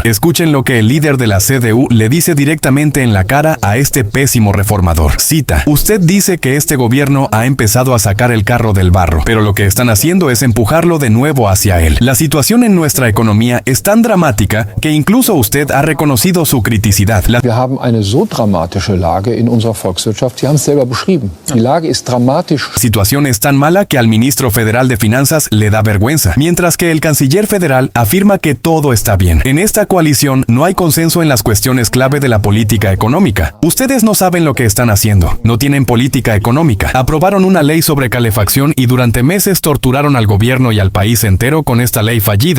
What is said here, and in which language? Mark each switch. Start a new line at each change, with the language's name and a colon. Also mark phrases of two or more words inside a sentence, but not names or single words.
Spanish: Escuchen lo que el líder de la CDU le dice directamente en la cara a este pésimo reformador. Cita: "Usted dice que este gobierno ha empezado a sacar el carro del barro, pero lo que están haciendo es empujarlo de nuevo hacia él. La situación en nuestra economía es tan dramática que incluso usted ha reconocido su criticidad".
German: Wir haben eine so dramatische Lage in unserer Volkswirtschaft. Sie haben es selber beschrieben. Die Lage ist dramatisch.
Spanish: La situación es tan mala que al ministro federal de Finanzas le da vergüenza, mientras que el canciller federal afirma que todo está bien. En esta coalición no hay consenso en las cuestiones clave de la política económica. Ustedes no saben lo que están haciendo. No tienen política económica. Aprobaron una ley sobre calefacción y durante meses torturaron al gobierno y al país entero con esta ley fallida.